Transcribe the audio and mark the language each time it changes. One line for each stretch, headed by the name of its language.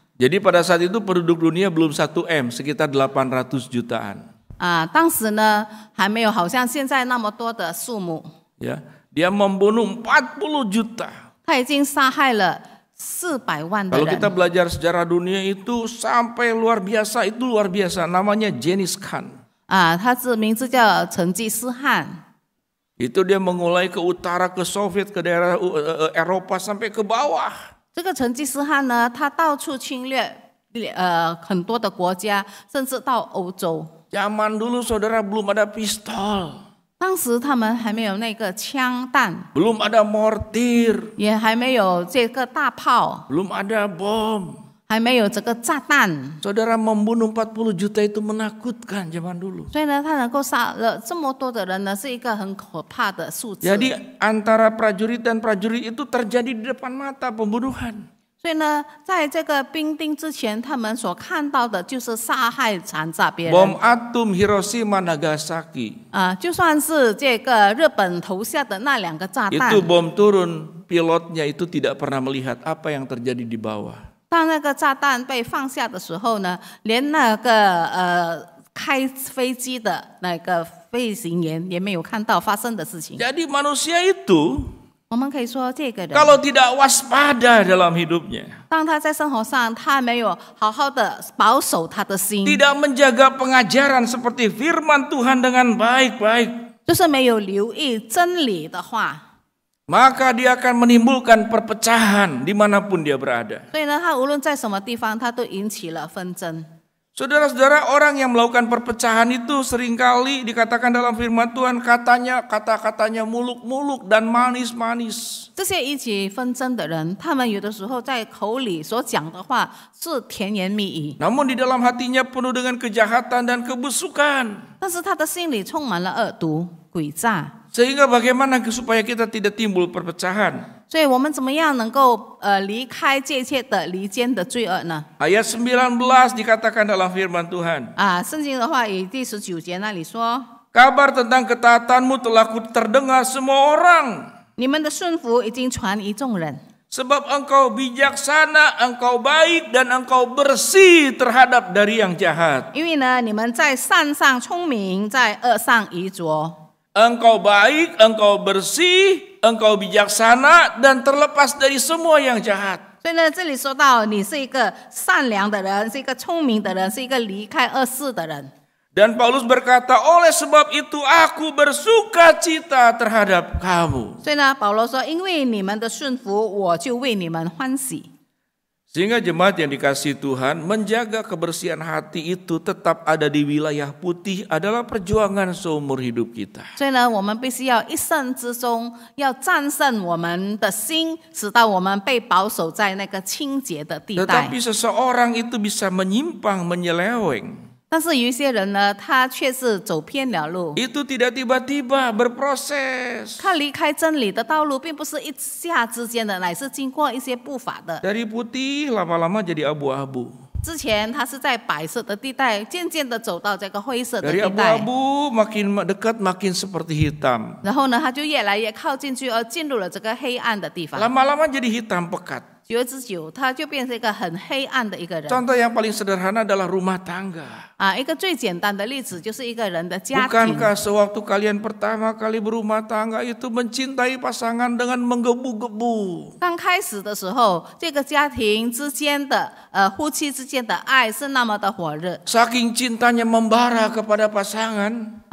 Indonesian: Jadi pada saat itu penduduk dunia belum 1 M, sekitar 800 jutaan.
Chinese: 当时呢还没有好像现在那么多的数目。
Indonesian: Ya, dia membunuh 40 juta.
Chinese: 他已经杀害了400万的
Indonesian: Kalau kita
Chinese: 人。
Indonesian: belajar sejarah dunia itu sampai luar biasa, itu luar biasa. Namanya Genghis Khan.
Chinese: 他名字叫成吉思汗。
Indonesian: Itu dia mengulai ke utara, ke Soviet, ke daerah Eropa sampai ke bawah.
Chinese: 这个成吉思汗呢，他到处侵略很多的国家，甚至到欧洲。
Indonesian: Zaman dulu saudara belum ada pistol,
Chinese: 当时他们还没有那个枪弹，
Indonesian: belum ada mortir,
Chinese: 也还没有这个大炮，
Indonesian: belum ada bom.
Chinese: 还没有这个炸弹。
Indonesian: Saudara, membunuh 40 juta itu menakutkan zaman dulu.
Chinese: 所以呢，他能够杀了这么多的人呢，是一个很可怕的数字。
Indonesian: Jadi antara prajurit dan prajurit itu terjadi di depan mata pembunuhan.
Chinese: 所以呢，在这个兵丁之前，他们所看到的就是杀害、残杀别人。
Indonesian: Bom atom Hiroshima Nagasaki
Chinese: 就算是这个日本投下的那2个炸弹
Indonesian: itu，bom turun, pilotnya itu tidak pernah melihat apa yang terjadi di bawah.
Chinese: 当那个炸弹被放下的时候呢，连那个开飞机的那个飞行员也没有看到发生的事情。
Indonesian: Jadi manusia itu
Chinese: 我们可以说，这个人
Indonesian: kalau tidak waspada dalam hidupnya,
Chinese: 当他在生活上他没有好好的保守他的心，
Indonesian: tidak menjaga pengajaran seperti firman Tuhan dengan baik-baik,
Chinese: 就是没有留意真理的话，
Indonesian: maka dia akan menimbulkan perpecahan dimanapun dia berada.
Chinese: 所以呢，他无论在什么地方，他都引起了纷争。
Indonesian: Saudara-saudara, orang yang melakukan perpecahan itu seringkali dikatakan dalam firman Tuhan kata-katanya muluk-muluk dan manis-manis.
Chinese: 这些引起纷争的人，他们有的时候在口里所讲的话是甜言蜜语，
Indonesian: Namun di dalam hatinya penuh dengan kejahatan dan kebusukan.
Chinese: 但是他的心里充满了恶毒、诡诈。
Indonesian: Sehingga bagaimana supaya kita tidak timbul perpecahan?
Chinese: 所以我们怎么样能够离开这一切的离间的罪恶呢？
Indonesian: Ayat 19 dikatakan dalam firman Tuhan.
Chinese: 圣经的话以第19节那里说，
Indonesian: Kabar tentang ketaatanmu telah terdengar semua orang.
Chinese: 你们的顺服已经传于众人，
Indonesian: Sebab engkau bijaksana, engkau baik, dan engkau bersih terhadap dari yang jahat.
Chinese: 因为呢，你们在善上聪明，在恶上愚拙。
Indonesian: Engkau baik, engkau bersih, engkau bijaksana, dan terlepas dari semua yang jahat.
Chinese: 所以呢，这里说到你是一个善良的人，是一个聪明的人，是一个离开恶事的人。
Indonesian: Dan Paulus berkata, oleh sebab itu aku bersuka cita terhadap kamu.
Chinese: 所以呢，保罗说，因为你们的顺服，我就为你们欢喜。
Indonesian: Sehingga jemaat yang dikasihi Tuhan, menjaga kebersihan hati itu tetap ada di wilayah putih adalah perjuangan seumur hidup kita.
Chinese: 所以呢，我们必须要一生之中要战胜我们的心，使到我们被保守在那个清洁的地带。
Indonesian: Tetapi seseorang itu bisa menyimpang, menyeleweng.
Chinese: 但是有一些人呢，他却是走偏了路。
Indonesian: Itu tidak tiba-tiba, berproses.
Chinese: 他离开真理的道路，并不是一下之间的，乃是经过一些步伐的。
Indonesian: Dari putih lama-lama jadi abu-abu.
Chinese: 之前他是在白色的地带，渐渐的走到这个灰色的
Indonesian: Dari
Chinese: 地带，
Indonesian: abu-abu makin dekat makin seperti hitam.
Chinese: 然后呢，他就越来越靠近去，而进入了这个黑暗的地方。
Indonesian: Lama-lama jadi hitam pekat.
Chinese: 久而之久，他就变成一个很黑暗的一个人。
Indonesian: Contoh yang paling sederhana adalah rumah tangga.
Chinese: 一个最简单的例子就是一个人的家庭。
Indonesian: Bukankah sewaktu kalian pertama kali berumah tangga itu mencintai pasangan dengan menggebu-gebu?
Chinese: 刚开始的时候，这个家庭之间的夫妻之间的爱是那么的火热。
Indonesian: Saking cintanya membara kepada pasangan.